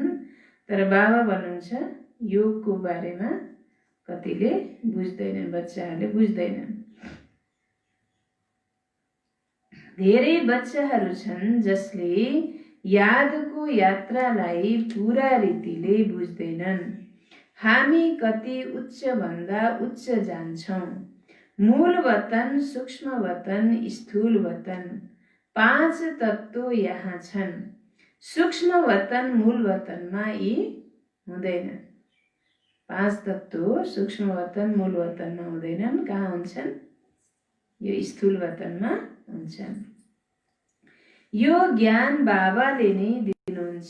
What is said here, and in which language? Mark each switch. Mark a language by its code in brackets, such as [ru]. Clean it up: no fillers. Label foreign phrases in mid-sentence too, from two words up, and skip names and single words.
[ne] तर बाबा भन्नुहुन्छ योगको बारेमा कतिले बुझ्दैनन्, बच्चाहरूले बुझ्दैनन्। धेरै बच्चाहरू छन् जसले यादको यात्रालाई पूरा रीतिले बुझ्दैनन्। हामी कति उच्च भन्दा उच्च जान्छौँ। मूल वतन, सूक्ष्म वतन, स्थूल वतन, 5 तत्त्व यहाँ छन्। सूक्ष्म वतन मूल वतनमा यी हुँदैनन्। 5 तत्त्व सूक्ष्म वतन मूल वतनमा हुँदैनन्। कहाँ हुन्छन्? यो स्थूल वतनमा हुन्छन्। यो ज्ञान बाबाले नै दिनुहुन्छ।